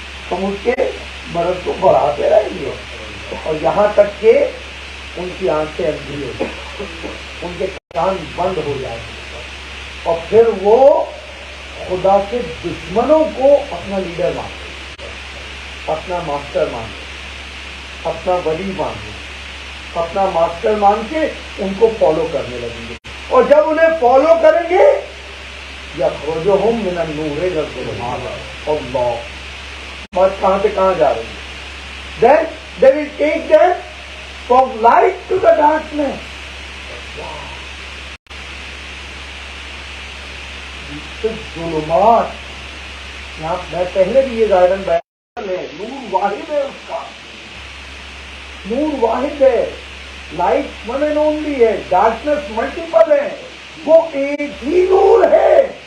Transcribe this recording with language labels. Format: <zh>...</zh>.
<ur>ہم اس کے مرض کو بڑھاتے رہیں گے, اور یہاں تک کہ ان کی آنکھیں اندھی ہو جائیں, ان کے کان بند ہو جائیں, اور پھر وہ خدا کے دشمنوں کو اپنا لیڈر مانتے, اپنا ماسٹر مانتے, اپنا ولی مانتے, اپنا ماسٹر مان کے ان کو فالو کرنے لگیں گے. اور جب انہیں فالو کریں گے</ur> <ar>یخرجہم من النور الی الظلمات,</ar> <ur>اللہ بات کہاں سے کہاں جا رہی ہے.</ur> <en>Then they will take them from light to the darkness.</en> <ur>ظلمات, یہاں میں پہلے بھی یہ ظاہراً بیان ہے, نور واحد ہے, اس کا نور واحد ہے,</ur> <en>light one and only</en> <ur>ہے, ڈارکنیس ملٹیپل ہے, وہ ایک ہی نور ہے.</ur>